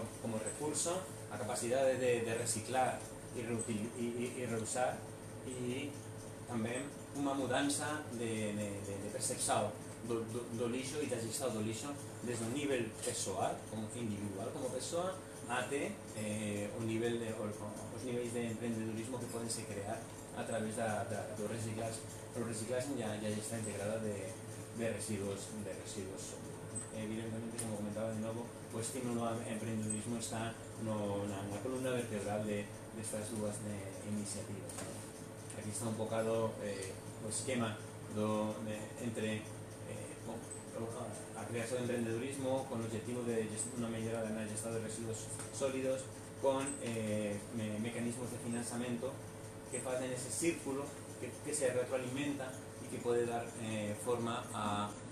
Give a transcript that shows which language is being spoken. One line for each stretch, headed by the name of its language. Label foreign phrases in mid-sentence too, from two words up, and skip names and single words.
Galician: como recurso, a capacidade de reciclar e reusar, e tamén unha mudanza de percepción do lixo e da gestión do lixo desde o nivel persoal, como individual, como persoa, até os niveis de emprendedurismo que poden se crear a través do reciclaxe. O reciclaxe ya está integrada de residuos sólidos. Evidentemente, como comentaba de novo, o estímulo ao emprendedurismo está na columna vertebral destas dúas iniciativas, ¿no? Aquí está un bocado o esquema entre a creación de emprendedurismo
Spanish: con el objetivo de una mejora de la gestión de residuos sólidos con mecanismos de financiamiento que hacen ese círculo que se retroalimenta y que puede dar forma a